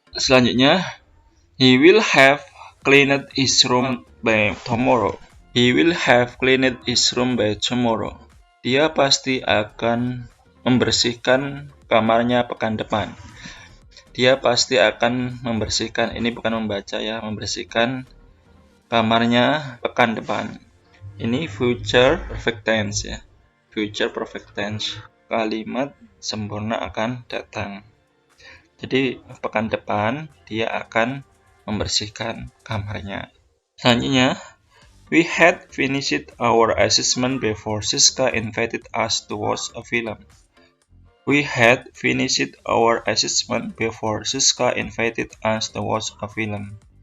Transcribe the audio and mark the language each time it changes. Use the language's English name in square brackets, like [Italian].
[English] Selanjutnya, he will have cleaned his room by tomorrow. He will have cleaned his room by tomorrow. [Indonesian] Dia pasti akan membersihkan kamarnya pekan depan. Dia pasti akan membersihkan, ini bukan membaca ya, membersihkan kamarnya pekan depan. Ini future perfect tense ya. Future perfect tense. Kalimat sempurna akan datang. Jadi pekan depan dia akan membersihkan kamarnya. [English] Selanjutnya, we had finished our assessment before Siska invited us to watch a film. We had finished our assessment before Siska invited us to watch a film.